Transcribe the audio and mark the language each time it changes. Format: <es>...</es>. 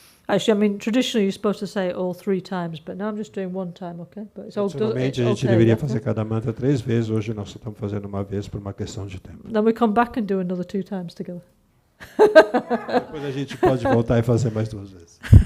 <en>Actually, I mean, traditionally you're supposed to say it all 3 times, but now I'm just doing 1 time, okay? But it's all good.</en> <pt>Normalmente a gente deveria fazer cada mantra 3 vezes, hoje nós só estamos fazendo uma vez por uma questão de tempo.</pt> <en>Then we come back and do another 2 times together.</en> <pt>Depois a gente pode voltar e fazer mais 2 vezes.</pt>